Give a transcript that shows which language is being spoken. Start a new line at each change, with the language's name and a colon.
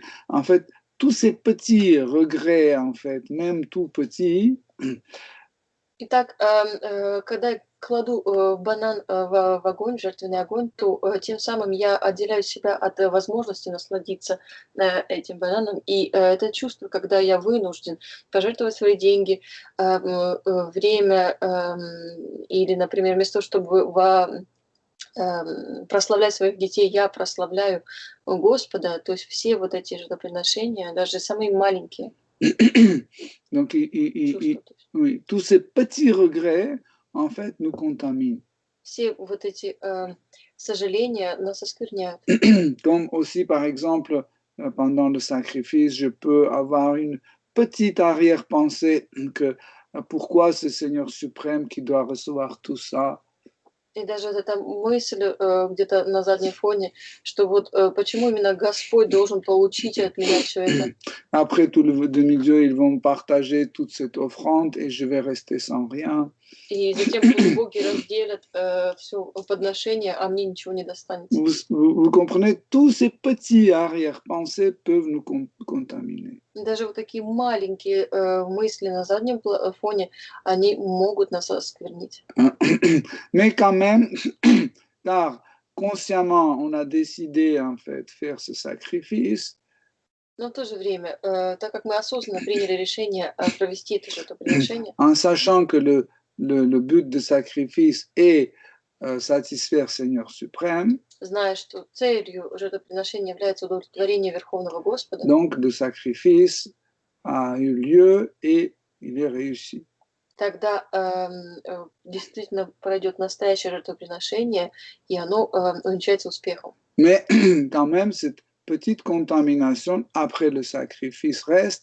French: En fait, tous ces petits regrets, en fait, même tout petits.
Russian: Итак, когда я кладу банан в огонь, в жертвенный огонь, то тем самым я отделяю себя от возможности насладиться этим бананом. И это чувство, когда я вынужден пожертвовать свои деньги, время, или, например, вместо того, чтобы прославлять своих детей, я прославляю Господа. То есть все вот эти жертвоприношения, даже самые маленькие. Donc, чувства, то есть.
French: oui, tous ces petits regrets, en fait, nous contaminent.
Russian: Все вот эти сожаления нас оскверняют.
French: Comme aussi, par exemple, pendant le sacrifice, je peux avoir une petite arrière-pensée que pourquoi c'est le Seigneur suprême qui doit recevoir tout ça.
Russian: И даже вот эта мысль где-то на заднем фоне, что вот почему именно Господь должен получить от меня все это.
French: Après tout le demi-dieu, ils vont partager toute cette offrande et je vais rester sans rien.
Russian: И затем полубоги разделят все подношение, а мне ничего не достанется.
French: Vous comprenez, tous ces petits arrière-pensées peuvent nous contaminer.
Russian: Даже вот такие маленькие мысли на заднем фоне, они могут нас осквернить.
French: Mais quand même, car consciemment, on a décidé en fait faire ce sacrifice.
Russian: Но в то же время, так как мы осознанно приняли решение провести это жертвоприношение,
French: En sachant que le but de sacrifice est satisfaire Seigneur suprême.
Russian: зная, что целью жертвоприношения является удовлетворение Верховного Господа,
French: Donc, le sacrifice a eu lieu et il est réussi.
Russian: тогда действительно пройдет настоящее жертвоприношение, и оно увенчается успехом.
French: Mais quand même, cette petite contamination après le sacrifice reste.